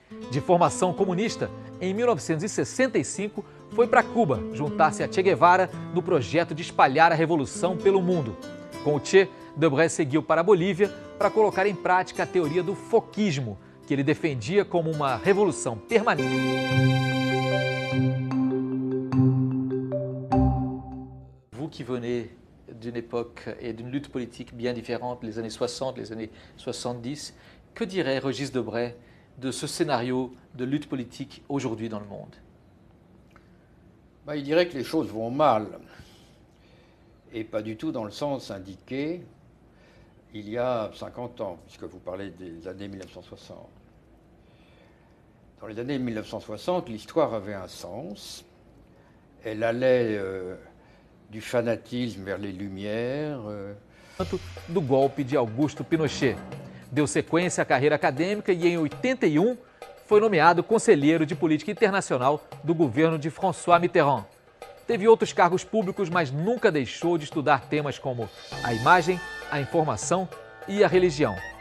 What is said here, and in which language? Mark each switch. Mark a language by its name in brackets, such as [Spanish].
[Portuguese] De formação comunista, em 1965 foi para Cuba juntar-se a Che Guevara no projeto de espalhar a revolução pelo mundo. Com o Che, Debray seguiu para a Bolívia para colocar em prática a teoria do foquismo, que ele defendia como uma revolução permanente. [French] Vous qui venez d'une époque et d'une lutte politique bien différente, les années 60, les années 70, que dirait Régis Debray de ce scénario de lutte politique aujourd'hui dans le monde? Il dirait que les choses vont mal, et pas du tout dans le sens indiqué il y a 50 ans, puisque vous parlez des années 1960. Dans les années 1960, l'histoire avait un sens. Elle allait du fanatisme vers les Lumières. [Portuguese] Do golpe de Augusto Pinochet. Deu sequência à carreira acadêmica e, em 81, foi nomeado conselheiro de política internacional do governo de François Mitterrand. Teve outros cargos públicos, mas nunca deixou de estudar temas como a imagem, a informação e a religião.